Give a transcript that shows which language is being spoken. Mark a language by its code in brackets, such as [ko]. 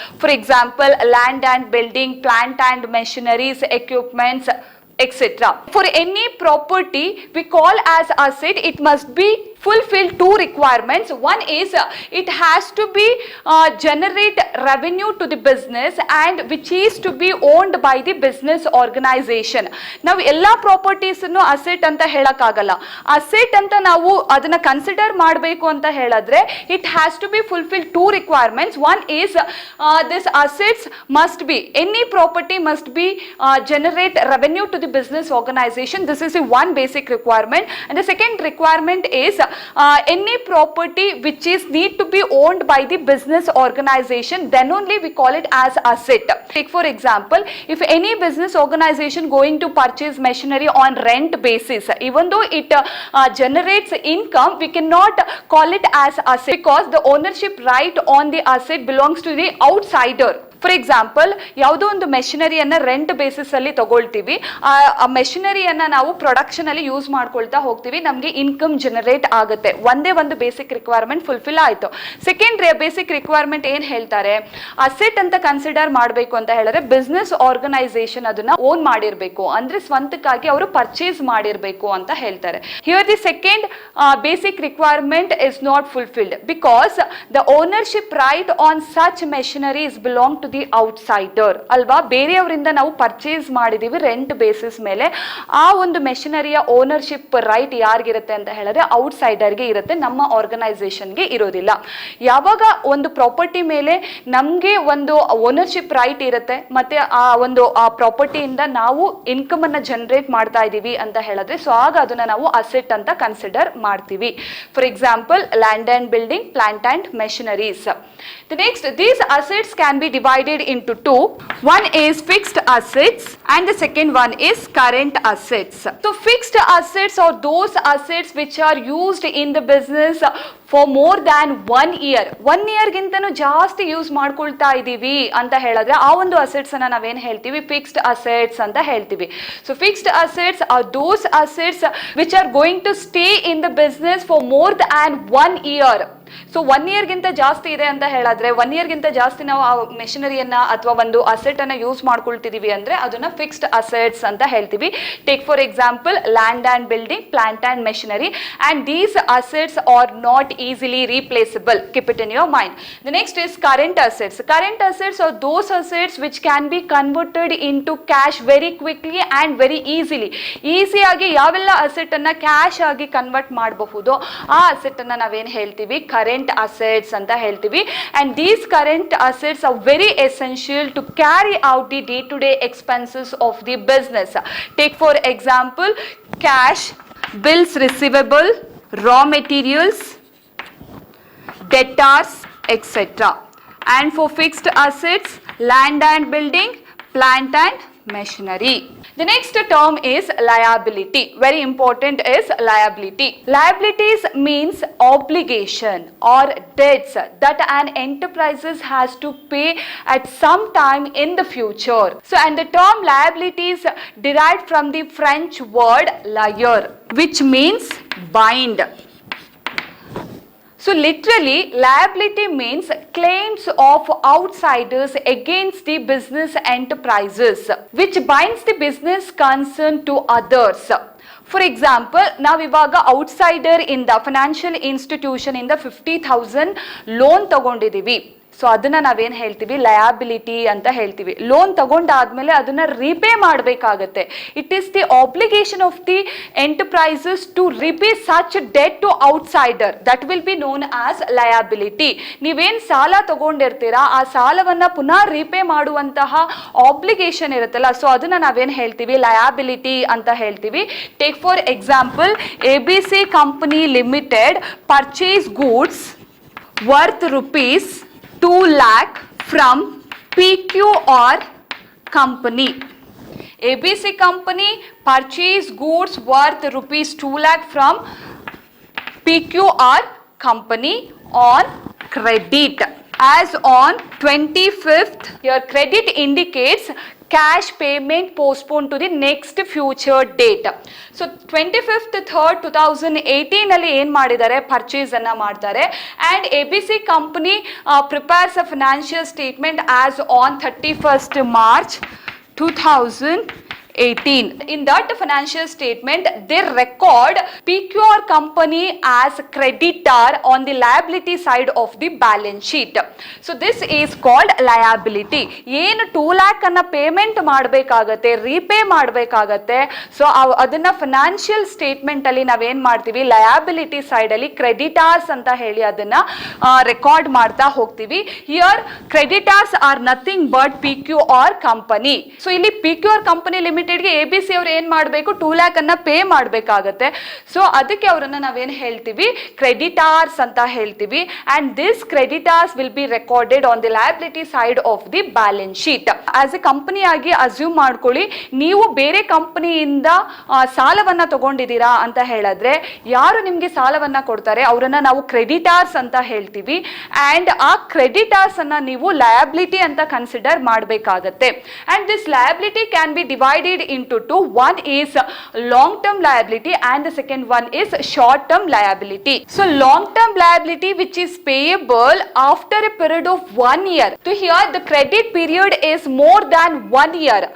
[en] For example, land and building, plant and machineries, equipments, etc. For any property we call as asset, it must be fulfill two requirements. One is it has to be generate revenue to the business and which is to be owned by the business organization. [kn] ನಾವು ಎಲ್ಲಾ properties ಅನ್ನು asset ಅಂತ ಹೇಳಕ್ಕಾಗಲ್ಲ. Asset ಅಂತ ನಾವು ಅದನ್ನ consider ಮಾಡಬೇಕು ಅಂತ ಹೇಳಿದ್ರೆ [en] It has to be fulfil two requirements. One is this assets must be, any property must be generate revenue to the business organization. This is the one basic requirement. And the second requirement is any property which is need to be owned by the business organization, then only we call it as asset. Take for example, if any business organization going to purchase machinery on rent basis, even though it generates income, we cannot call it as asset because the ownership right on the asset belongs to the outsider. [kn] For example, ಯಾವುದೋ ಒಂದು ಮೆಷಿನರಿಯನ್ನ rent basis ಅಲ್ಲಿ ತಗೊಳ್ತೀವಿ, ಆ ಮೆಷಿನರಿಯನ್ನ ನಾವು production ಅಲ್ಲಿ use ಮಾಡ್ಕೊಳ್ತಾ ಹೋಗ್ತೀವಿ, ನಮಗೆ ಇನ್ಕಮ್ ಜನರೇಟ್ ಆಗುತ್ತೆ. ಒಂದೇ ಒಂದು ಬೇಸಿಕ್ ರಿಕ್ವೈರ್ಮೆಂಟ್ ಫುಲ್ಫಿಲ್ ಆಯ್ತು. ಸೆಕೆಂಡ್ ಬೇಸಿಕ್ ರಿಕ್ವೈರ್ಮೆಂಟ್ ಏನ್ ಹೇಳ್ತಾರೆ, ಅಸೆಟ್ ಅಂತ ಕನ್ಸಿಡರ್ ಮಾಡಬೇಕು ಅಂತ ಹೇಳಿದ್ರೆ ಬಿಸ್ನೆಸ್ ಆರ್ಗನೈಸೇಷನ್ ಅದನ್ನ ಓನ್ ಮಾಡಿರ್ಬೇಕು, ಅಂದ್ರೆ ಸ್ವಂತಕ್ಕಾಗಿ ಅವರು ಪರ್ಚೇಸ್ ಮಾಡಿರ್ಬೇಕು ಅಂತ ಹೇಳ್ತಾರೆ. [en] here the second basic requirement is not fulfilled because the ownership right on such machineries belong to the outsider [kn] ಅಲ್ವಾ. ಬೇರೆಯವರಿಂದ ನಾವು ಪರ್ಚೇಸ್ ಮಾಡಿದೀವಿ ರೆಂಟ್ ಬೇಸಿಸ್ ಮೇಲೆ, ಆ ಒಂದು ಮೆಷಿನರಿಯ ಓನರ್ಶಿಪ್ ರೈಟ್ ಯಾರಿಗಿರುತ್ತೆ ಅಂತ ಹೇಳಿದ್ರೆ ಔಟ್ಸೈಡರ್ಗೆ ಇರುತ್ತೆ, ನಮ್ಮ ಆರ್ಗನೈಸೇಷನ್ಗೆ ಇರೋದಿಲ್ಲ. ಯಾವಾಗ ಒಂದು ಪ್ರಾಪರ್ಟಿ ಮೇಲೆ ನಮಗೆ ಒಂದು ಓನರ್ಶಿಪ್ ರೈಟ್ ಇರುತ್ತೆ ಮತ್ತೆ ಆ ಪ್ರಾಪರ್ಟಿಯಿಂದ ನಾವು ಇನ್ಕಮ್ ಅನ್ನ ಜನರೇಟ್ ಮಾಡ್ತಾ ಇದೀವಿ ಅಂತ ಹೇಳಿದ್ರೆ, ಸೊ ಆಗ ಅದನ್ನ ನಾವು ಅಸೆಟ್ ಅಂತ ಕನ್ಸಿಡರ್ ಮಾಡ್ತೀವಿ. [en] For example, land and building, plant and machineries. The next, these assets can be divided into two. One is fixed assets and the second one is current assets. So fixed assets are those assets which are used in the business for more than 1 year. [kn] 1 year ಗಿಂತನೂ ಜಾಸ್ತಿ use ಮಾಡ್ಕೊಳ್ತಾ ಇದೀವಿ ಅಂತ ಹೇಳಿದ್ರೆ ಆ ಒಂದು assets ಅನ್ನ ನಾವೇನ್ ಹೇಳ್ತೀವಿ, ಫಿಕ್ಸ್ಡ್ ಅಸೆಟ್ಸ್ ಅಂತ ಹೇಳ್ತೀವಿ. [en] So fixed assets are those assets which are going to stay in the business for more than 1 year. [kn] So 1 ಇಯರ್ಗಿಂತ ಜಾಸ್ತಿ ಇದೆ ಅಂತ ಹೇಳಿದ್ರೆ 1 ಇಯರ್ಗಿಂತ ಜಾಸ್ತಿ ನಾವು ಆ ಮೆಷಿನರಿಯನ್ನ ಅಥವಾ ಒಂದು ಅಸೆಟ್ ಅನ್ನ ಯೂಸ್ ಮಾಡ್ಕೊಳ್ತಿದೀವಿ ಅಂದ್ರೆ ಅದನ್ನ ಫಿಕ್ಸ್ಡ್ ಅಸೆಟ್ಸ್ ಅಂತ ಹೇಳ್ತೀವಿ. [en] Take for example land and building, plant and machinery, and these assets are not easily replaceable. Keep it in your mind. The next is current assets. Current assets are those assets which can be converted into cash very quickly and very easily. [kn] Easy ಆಗಿ ಯಾವೆಲ್ಲ asset ಅನ್ನ cash ಆಗಿ convert ಮಾಡಬಹುದು ಆ asset ಅನ್ನ ನಾವೇನ್ ಹೇಳ್ತೀವಿ, current assets ಅಂತ ಹೇಳ್ತೀವಿ. [en] And these current assets are very essential to carry out the day-to-day expenses of the business. Take for example cash, bills receivable, raw materials, debtors, etc. And for fixed assets, land and building, plant and machinery. The next term is liability. Very important is liability. Liabilities means obligation or debts that an enterprise has to pay at some time in the future. So, and the term liabilities derived from the French word lier, which means bind. So literally, liability means claims of outsiders against the business enterprises, which binds the business concern to others. For example, [kn] ನಾವಿವಾಗ outsider ಇಂದ financial institution ಇಂದ 50,000 loan ತಗೊಂಡಿದೀವಿ. So ಅದನ್ನ ನಾವೇನ್ ಹೇಳ್ತೀವಿ, liability ಅಂತ ಹೇಳ್ತೀವಿ. Loan ತಗೊಂಡಾದ್ಮೇಲೆ ಅದನ್ನ repay ಮಾಡಬೇಕಾಗತ್ತೆ. [en] It is the obligation of the enterprises to repay such debt to outsider, that will be known as liability. [kn] ನೀವೇನ್ ಸಾಲ ತಗೊಂಡಿರ್ತೀರಾ ಆ ಸಾಲವನ್ನ ಪುನಃ ರೀಪೇ ಮಾಡುವಂತಹ ಆಬ್ಲಿಗೇಷನ್ ಇರುತ್ತಲ್ಲ, ಸೊ ಅದನ್ನ ನಾವೇನ್ ಹೇಳ್ತೀವಿ, ಲಯಾಬಿಲಿಟಿ ಅಂತ ಹೇಳ್ತೀವಿ. [en] Take for example, ABC company limited purchase goods worth rupees 2 lakh from PQR company. ABC company purchased goods worth rupees 2 lakh from PQR company on credit. As on 25th, your credit indicates cash payment postponed to the next future date. [kn] So 25th 3rd 2018 ಅಲ್ಲಿ ಏನ್ ಮಾಡಿದ್ದಾರೆ, purchase ಅನ್ನ ಮಾಡ್ತಾರೆ. [en] And ABC company prepares a financial statement as on 31st March 2018. In that financial statement, they record PQR company as creditor on the liability side of the balance sheet. So this is called liability. [kn] ಏನು 2 lakh ಅನ್ನ payment ಮಾಡಬೇಕಾಗತ್ತೆ, repay ಮಾಡಬೇಕಾಗತ್ತೆ. So ಅದನ್ನ financial statement ಅಲ್ಲಿ ನಾವೇನ್ ಮಾಡ್ತೀವಿ, liability side ಅಲ್ಲಿ creditors ಅಂತ ಹೇಳಿ ಅದನ್ನ ರೆಕಾರ್ಡ್ ಮಾಡ್ತಾ ಹೋಗ್ತೀವಿ. [en] Here creditors are nothing but PQR company. [kn] So ಇಲ್ಲಿ PQR ಕಂಪನಿ ಲಿಮಿಟೆಡ್ ಗೆ ABC ಅವ್ರು ಏನ್ ಮಾಡಬೇಕು, 2 lakh ಅನ್ನ ಪೇ ಮಾಡಬೇಕಾಗತ್ತೆ. ಸೊ ಅದಕ್ಕೆ ಅವರನ್ನ ನಾವೇನ್ ಹೇಳ್ತೀವಿ, ಕ್ರೆಡಿಟಾರ್ಸ್ ಅಂತ ಹೇಳ್ತೀವಿ. [en] And this creditors will be recorded on the liability side of the balance sheet. As a company [kn] ಆಗಿ ಅಸ್ಯೂಮ್ ಮಾಡ್ಕೊಳ್ಳಿ, ನೀವು ಬೇರೆ ಕಂಪನಿಯಿಂದ ಸಾಲವನ್ನ ತಗೊಂಡಿದ್ದೀರಾ ಅಂತ ಹೇಳಿದ್ರೆ ಯಾರು ನಿಮ್ಗೆ ಸಾಲವನ್ನ ಕೊಡ್ತಾರೆ ಅವರನ್ನ ನಾವು ಕ್ರೆಡಿಟಾರ್ಸ್ ಅಂತ ಹೇಳ್ತೀವಿ. ಅಂಡ್ ಆ ಕ್ರೆಡಿಟಾರ್ಸ್ ಅನ್ನ ನೀವು ಲಯಬಿಲಿಟಿ ಅಂತ ಕನ್ಸಿಡರ್ ಮಾಡಬೇಕಾಗತ್ತೆ. [en] And this liability can be divided into two. One is long term liability and the second one is short term liability. So long term liability which is payable after a period of 1 year. So here the credit period is more than 1 year.